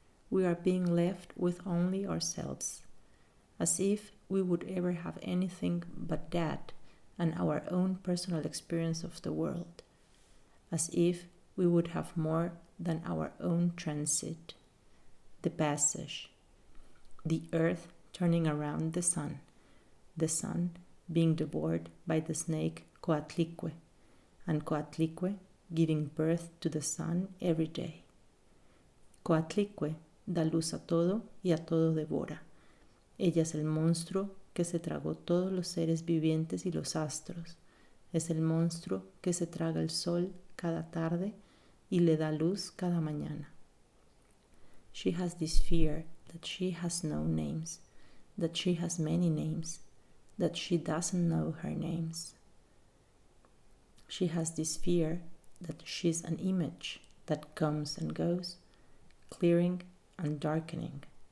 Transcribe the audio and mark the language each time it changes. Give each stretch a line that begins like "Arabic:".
English: We are being left with only ourselves, as if we would ever have anything but that and our own personal experience of the world, as if we would have more than our own transit, the passage, the earth turning around the sun being devoured by the snake Coatlicue, and Coatlicue giving birth to the sun every day.
Spanish: Coatlicue da luz a todo y a todo devora. Ella es el monstruo que se tragó todos los seres vivientes y los astros. Es el monstruo que se traga el sol cada tarde y le da luz cada mañana.
English: She has this fear that she has no names, that she has many names, that she doesn't know her names. She has this fear that she's an image that comes and goes, clearing and darkening.